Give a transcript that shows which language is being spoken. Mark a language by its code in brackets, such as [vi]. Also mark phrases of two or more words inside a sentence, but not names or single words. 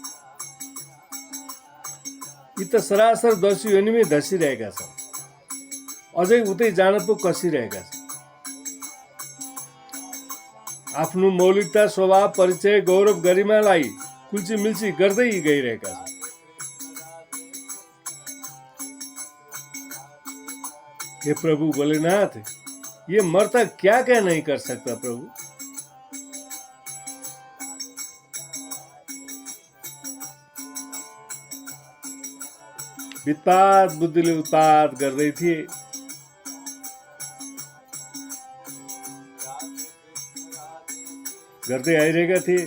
[ne] यी त सरासर दस्यु योनिमै धसिरहेका छन्। अझै उतै जान पो कसिरहेका छन्। आफ्नो मौलिकता, स्वभाव, परिचय, गौरव, गरिमालाई कुल्ची मिल्ची गर्दै गइरहेका छन्। [hi] हे प्रभु भोलेनाथ, ये मरता क्या क्या नहीं कर सकता प्रभु। [ne] वित्पात बुद्धिले उत्पात गर्दै थिए। गर्दै आइरहेका थिए।